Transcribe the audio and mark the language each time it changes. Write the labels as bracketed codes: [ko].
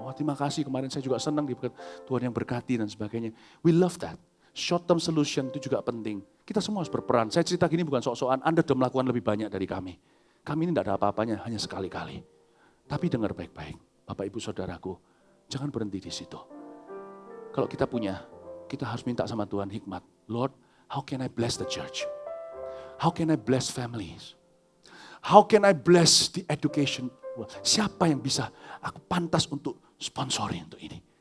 [id] Wah terima kasih, kemarin saya juga senang Tuhan yang berkati dan sebagainya. [en] We love that. Short term solution [id] itu juga penting. Kita semua harus berperan. Saya cerita gini bukan sok-sokan, Anda sudah melakukan lebih banyak dari kami. Kami ini tidak ada apa-apanya, hanya sekali-kali. Tapi dengar baik-baik, Bapak Ibu Saudaraku, jangan berhenti di situ. Kalau kita punya, kita harus minta sama Tuhan hikmat. [en] Lord, how can I bless the church? How can I bless families? How can I bless the education? [id] Siapa yang bisa aku pantas untuk sponsori untuk ini?